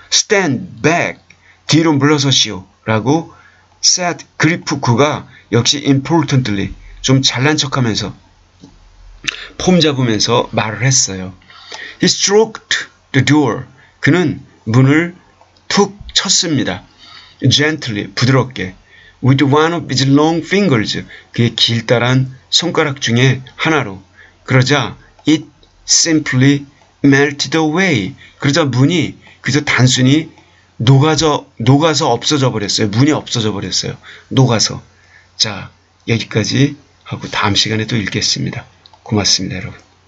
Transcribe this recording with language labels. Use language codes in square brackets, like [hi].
[en] Stand back [ko] 뒤로 물러서시오 라고 [en] said [ko] 그리프크가 역시 [en] importantly [ko] 좀 잘난 척하면서 폼 잡으면서 말을 했어요. [en] He stroked the door. [ko] 그는 문을 툭 쳤습니다. [en] Gently, [ko] 부드럽게. [en] With one of his long fingers. [ko] 그의 길다란 손가락 중에 하나로. 그러자 [en] it simply melted away. [ko] 그러자 문이 그저 단순히 녹아서 없어져 버렸어요. 문이 없어져 버렸어요. 녹아서. 자, 여기까지 하고 다음 시간에 또 읽겠습니다. 고맙습니다, 여러분.